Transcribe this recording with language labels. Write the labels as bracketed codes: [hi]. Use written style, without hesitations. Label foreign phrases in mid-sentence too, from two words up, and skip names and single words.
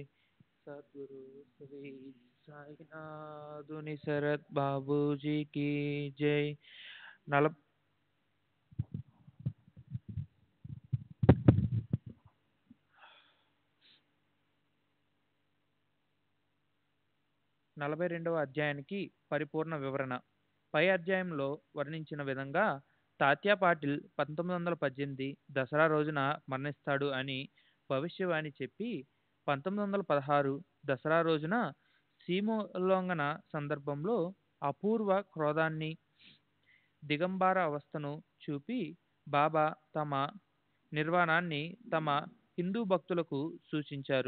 [hi] सद्गुरु श्री साईनाथ निसरत बाबू जी की जय। [te] 42వ అధ్యాయానికి పరిపూర్ణ వివరణ. పై అధ్యాయంలో వర్ణించిన విధంగా తాత్యా పాటిల్ 1918 దసరా రోజున మరణిస్తాడు అని భవిష్యవాణి చెప్పి 1916 దసరా రోజున సీమోల్లంఘన సందర్భంలో అపూర్వ క్రోధాన్ని దిగంబర అవస్థను చూపి బాబా తమ నిర్వాణాన్ని తమ హిందూ భక్తులకు సూచించారు.